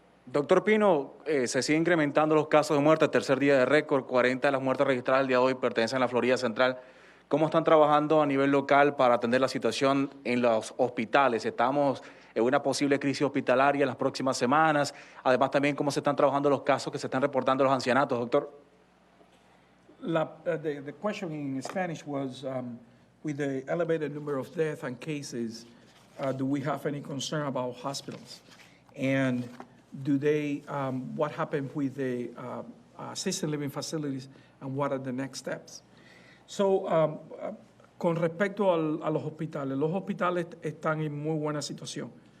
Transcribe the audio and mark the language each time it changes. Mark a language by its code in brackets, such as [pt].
[es] Doctor Pino, se siguen incrementando los casos de muerte, tercer día de récord, 40 de las muertes registradas el día de hoy pertenecen a la Florida Central. ¿Cómo están trabajando a nivel local para atender la situación en los hospitales? Estamos en una posible crisis hospitalaria en las próximas semanas. Además, también cómo se están trabajando los casos que se están reportando en los ancianatos, doctor. [en] The question in Spanish was, with the elevated number of deaths and cases, do we have any concern about hospitals? And do they, what happened with the assisted living facilities and what are the next steps? [es] Con respecto a los hospitales están en muy buena situación.